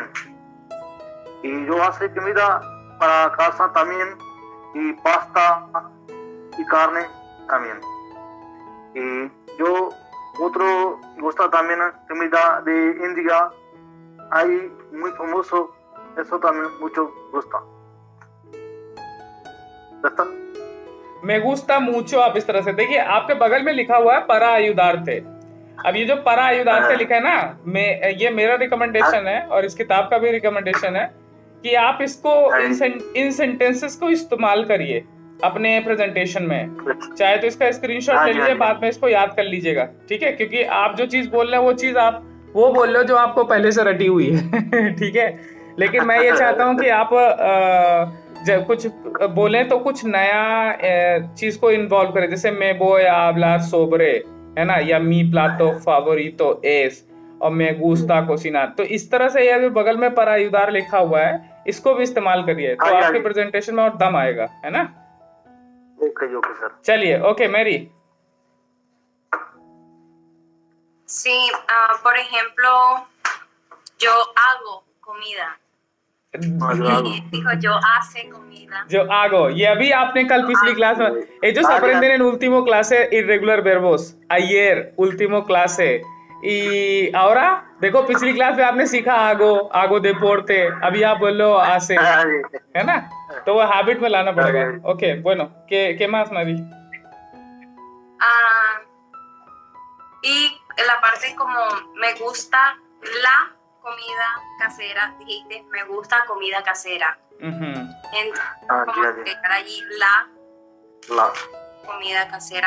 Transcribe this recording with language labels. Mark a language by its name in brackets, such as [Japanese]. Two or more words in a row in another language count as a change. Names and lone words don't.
[Spanish] Y yo hace comida para casa también, y pasta y carne también. Y yo otro gusta también comida de India, hay muy famoso, eso también mucho gusta. ¿Ya está? Me gusta mucho, [Hindi] आप इस तरह से देखिए, आपके बगल में लिखा हुआ है [Spanish] para ayudarte। [Hindi] अब ये जो [Spanish] para ayudarte [Hindi] लिखा है ना, ये मेरा रिकमेंडेशन है और इस किताब का भी रिकमेंडेशन है कि आप इसको इन सेंटेंसेस को इस्तेमाल करिए अपने प्रेजेंटेशन में। चाहे तो इसका स्क्रीनशॉट ले लीजिए, बाद में इसको याद कर लीजिएगा, ठीक है? क्योंकि आप जो चीज बोल रहे हैं वो चीज आप वो बोल रहे हो जो आपको पहले से रटी हुई है ठीक है, लेकिन मैं ये चाहता हूँ कि आप जब कुछ बोले तो कुछ नया चीज को इन्वॉल्व करें, जैसे [Spanish] me voy a hablar sobre, [Hindi] है ना, या [Spanish] mi plato favorito es, [Hindi] और [Spanish] me gusta cocinar। [Hindi] तो इस तरह से ये बगल में [Spanish] para ayudar [Hindi] लिखा हुआ है, इसको भी इस्तेमाल करिए तो आपके प्रेजेंटेशन में और दम आएगा, है ना? ओके सर। चलिए, ओके मैरी। [Spanish] Sí, por ejemplo, yo hago comida. Dijo yo hace comida. Yo hago, [Hindi] ये अभी आपने कल पिछली क्लास में, [Spanish] ellos aprenden en último clase irregular verbos, ayer último clase, y ahora [Hindi] देखो पिछली क्लास में आपने सीखा [Spanish] hago deporte, [Hindi] अभी आप बोलो hace, है ना? तो वो हैबिट में लाना पड़ेगा। ओके, [Spanish] bueno, ¿qué más, Mari? Y la parte como me gusta la comida casera, dijiste, me gusta comida casera. Entonces, como agregar allí la comida casera.